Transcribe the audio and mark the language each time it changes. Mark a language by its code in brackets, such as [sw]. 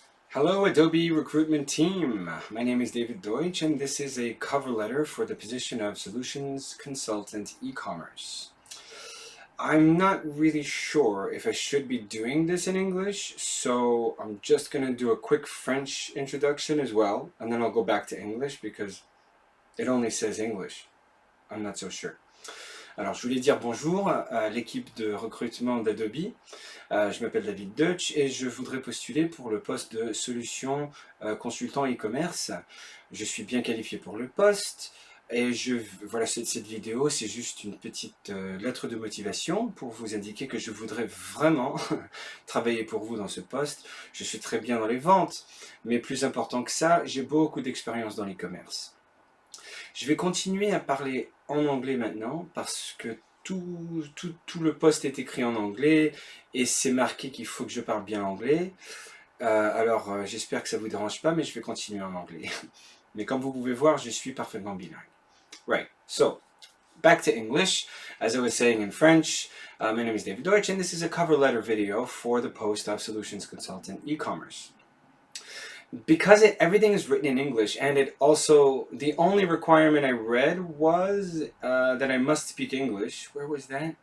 [en] Hello Adobe recruitment team. My name is David Deutsch and this is a cover letter for the position of Solutions Consultant e-commerce. I'm not really sure if I should be doing this in English, so I'm just going to do a quick French introduction as well, and then I'll go back to English because it only says English. I'm not so sure. [fr] Alors, je voulais dire bonjour à l'équipe de recrutement d'Adobe. Je m'appelle David Deutsch et je voudrais postuler pour le poste de solution consultant e-commerce. Je suis bien qualifié pour le poste et voilà, cette vidéo, c'est juste une petite lettre de motivation pour vous indiquer que je voudrais vraiment travailler pour vous dans ce poste. Je suis très bien dans les ventes, mais plus important que ça, j'ai beaucoup d'expérience dans l'e-commerce. Je vais continuer à parler en anglais maintenant parce que tout le poste est écrit en anglais et c'est marqué qu'il faut que je parle bien anglais. Alors j'espère que ça ne vous dérange pas, mais je vais continuer en anglais. Mais comme vous pouvez voir, je suis parfaitement bilingue. [en] Right, so back to English. As I was saying in French, my name is David Deutsch and this is a cover letter video for the post of Solutions Consultant e-commerce. Because everything is written in English, and it also, the only requirement I read was that I must speak English. Where was that?